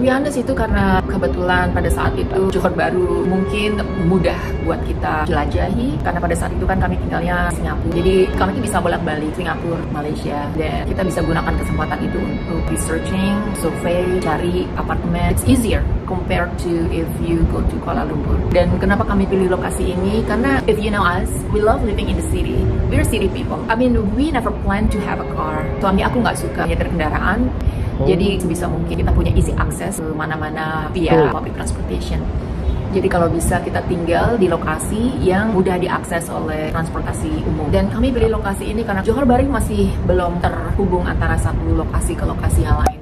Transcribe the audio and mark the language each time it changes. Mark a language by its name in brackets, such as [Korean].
[English] To be honest, [Indonesian] itu karena kebetulan pada saat itu Johor Bahru mungkin mudah buat kita jelajahi, karena pada saat itu kan kami tinggalnya di Singapura. Jadi kami bisa bolak-balik Singapura, Malaysia, dan kita bisa gunakan kesempatan itu untuk researching, survei, cari apartemen. [English] It's easier compared to if you go to Kuala Lumpur. [Indonesian] Dan kenapa kami pilih lokasi ini? Karena [English] if you know us, we love living in the city. We're city people. I mean, we never plan to have a car. [Indonesian] Suami aku nggak suka nyetir kendaraan. Jadi sebisa mungkin kita punya [English] easy access ke mana-mana via public transportation. [Indonesian] Jadi kalau bisa kita tinggal di lokasi yang mudah diakses oleh transportasi umum. Dan kami pilih lokasi ini karena Johor Bahru masih belum terhubung antara satu lokasi ke lokasi yang lain.